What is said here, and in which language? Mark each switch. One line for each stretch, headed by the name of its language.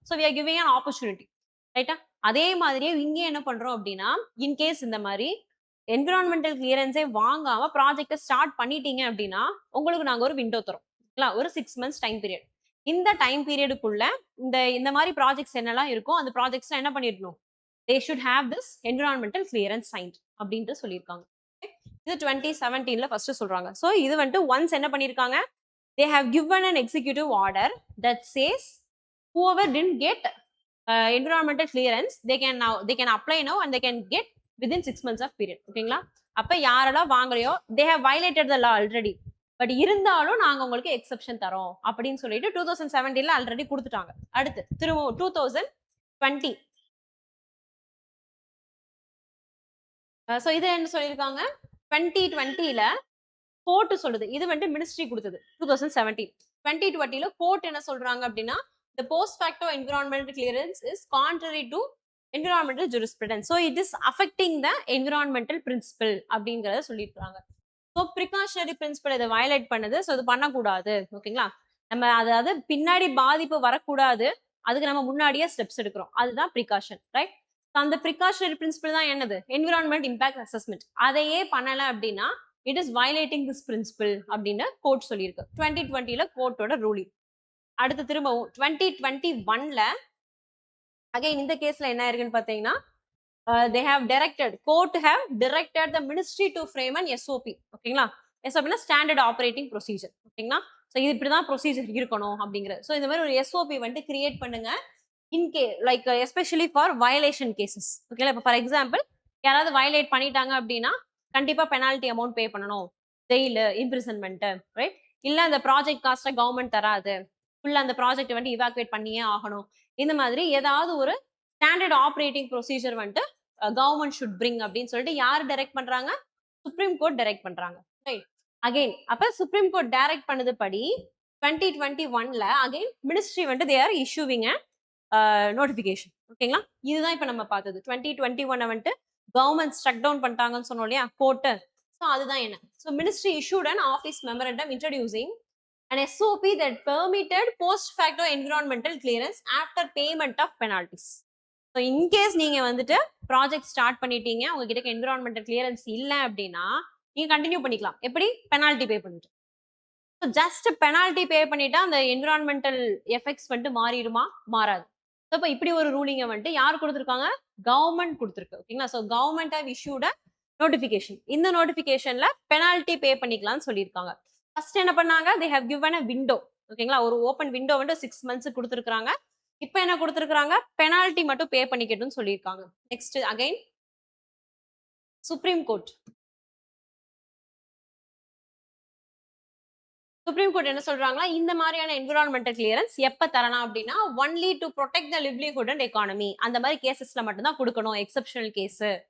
English: so we are giving an opportunity,
Tamil: ரைட்டா? அதே மாதிரியே இங்கே என்ன பண்றோம் அப்படின்னா, இன்கேஸ் இந்த மாதிரி என்விரான்மெண்டல் கிளியரன்ஸே வாங்காம ப்ராஜெக்ட் ஸ்டார்ட் பண்ணிட்டீங்க அப்படின்னா, உங்களுக்கு நாங்க ஒரு விண்டோ தரோம், ஒரு 6 months டைம் பீரியட். இந்த டைம் பீரியடுக்குள்ள இந்த மாதிரி ப்ராஜெக்ட்ஸ் என்னெல்லாம் இருக்கும், அந்த ப்ராஜெக்ட்ஸ் என்ன பண்ணிடணும்,
English: they should have this environmental clearance signed
Tamil: அப்படின்ட்டு சொல்லியிருக்காங்க. இது 2017ல ஃபர்ஸ்ட் சொல்றாங்க. சோ இது வந்துட்டு ஒன்ஸ் என்ன பண்ணிருக்காங்க,
English: they have given an executive order that says whoever didn't get environmental clearance they can apply now and they can get within 6 months of period.
Tamil: ஓகேங்களா? அப்ப யாரெல்லாம் வாங்கலையோ
English: they have violated the law already,
Tamil: but இருந்தாலும் நாங்க உங்களுக்கு exception தரோம் அப்படின்னு சொல்லிட்டு 2017ல already கொடுத்துட்டாங்க. அடுத்து திரும்ப 2020, சோ இது என்ன சொல்லியிருக்காங்க, 2020ல கோர்ட் சொல்லுது, இது வந்து மினிஸ்ட்ரி கொடுத்தது 2017. 2020ல கோர்ட் என்ன சொல்றாங்க அப்படின்னா,
English: the post facto environmental clearance is contrary to environmental jurisprudence, so it is affecting the environmental principle
Tamil: அப்படிங்கறத சொல்லியிருக்காங்க. ஸோ ப்ரிகாஷனரி பிரின்சிபல் இதை வயலேட் பண்ணுது, ஸோ இது பண்ணக்கூடாது. ஓகேங்களா? நம்ம அதாவது பின்னாடி பாதிப்பு வரக்கூடாது, அதுக்கு நம்ம முன்னாடியே ஸ்டெப்ஸ் எடுக்கிறோம், அதுதான் ப்ரிகாஷன், ரைட்? அந்த ப்ரிகாஷனரி பிரின்சிபல் தான் என்னது, என்விரான்மெண்ட் இம்பாக்ட் அசஸ்மெண்ட். அதையே பண்ணல அப்படின்னா
English: it is violating this principle
Tamil: அப்படின்னு கோர்ட் சொல்லியிருக்கு 2020ல கோர்ட்டோட ரூலிங். அடுத்து திரும்பவும் 2021ல அகைன் இந்த கேஸ்ல என்ன இருக்குன்னு பாத்தீங்கன்னா,
English: they have directed, court have directed the ministry to frame an SOP.
Tamil: ஓகேங்களா? SOP னா ஸ்டாண்டர்ட் ஆப்பரேட்டிங் ப்ரொசீஜர். ஓகேங்களா? சோ இது இப்படிதான் ப்ரொசீஜர் இருக்கணும் அப்படிங்கிறது. சோ இந்த மாதிரி ஒரு SOP வந்து கிரியேட் பண்ணுங்க, like especially for violation cases. ஓகேங்களா? இப்போ ஃபார் எக்ஸாம்பிள் யாராவது வயலேட் பண்ணிட்டாங்க அப்படின்னா கண்டிப்பா பெனால்டி அமௌண்ட் பே பண்ணணும், ஜெயிலு, இம்ப்ரிசன்மெண்ட், ரைட்? இல்ல அந்த ப்ராஜெக்ட் காஸ்ட்டை கவர்மெண்ட் தராது, ஃபுல்லா அந்த ப்ராஜெக்ட் வந்து இவாக்குவேட் பண்ணியே ஆகணும், இந்த மாதிரி ஏதாவது ஒரு ஸ்டாண்டர்ட் ஆப்பரேட்டிங் ப்ரொசீஜர் வந்துட்டு
English: government should bring
Tamil: அப்படின்னு சொல்லிட்டு யார் டைரக்ட் பண்றாங்க, சுப்ரீம் கோர்ட் டைரக்ட் பண்றாங்க, ரைட்? அகைன் அப்ப சுப்ரீம் கோர்ட் டைரக்ட் பண்ணது படி 2021ல அகைன் மினிஸ்ட்ரி வந்துட்டு
English: They are issuing notification.
Tamil: ஓகேங்களா? இதுதான் இப்ப நம்ம பார்த்தது. 2021 வந்துட்டு கவர்மெண்ட் ஸ்ட்ரக் டவுன் பண்ணிட்டாங்கன்னு சொன்னோம் இல்லையா கோர்ட்டு.
English: so
Tamil: அதுதான் என்ன,
English: So ministry issued an office memorandum introducing an SOP that permitted post facto environmental clearance after payment of penalties.
Tamil: So in case நீங்க வந்துட்டு ப்ராஜெக்ட் ஸ்டார்ட் பண்ணிட்டீங்க, உங்ககிட்ட என்விரான்மெண்டல் கிளியரன்ஸ் இல்லை அப்படின்னா நீங்க கண்டினியூ பண்ணிக்கலாம். எப்படி, பெனால்டி பே பண்ணிட்டு. ஸோ ஜஸ்ட் பெனால்டி பே பண்ணிட்டா அந்த என்விரான்மெண்டல் எஃபெக்ட்ஸ் வந்துட்டு மாறிடுமா, மாறாது. ஸோ இப்போ இப்படி ஒரு ரூலிங்கை வந்துட்டு யார் கொடுத்துருக்காங்க, கவர்மெண்ட் கொடுத்துருக்கு. ஓகேங்களா? So
English: Government have issued notification.
Tamil: இந்த நோட்டிபிகேஷன்ல பெனால்டி பே பண்ணிக்கலாம்னு சொல்லியிருக்காங்க.
English: first
Tamil: என்ன பண்ணாங்க,
English: they have given a window.
Tamil: ஓகேங்களா? ஒரு ஓப்பன் விண்டோ வந்து 6 months கொடுத்துருக்காங்க. இப்போ என்ன கொடுத்துருக்காங்க, பெனால்டி மட்டும் பே பண்ணிக்கட்டும்னு சொல்லியிருக்காங்க. Next again supreme court. Supreme court என்ன சொல்றாங்கன்னா, இந்த மாதிரியான என்விரான்மெண்டல் கிளியரன்ஸ் எப்ப தரலாம் அப்படின்னா
English: only to protect the livelihood and economy,
Tamil: அந்த மாதிரி கேசஸ்ல மட்டும் தான் கொடுக்கணும், எக்ஸெப்ஷனல் கேஸ்.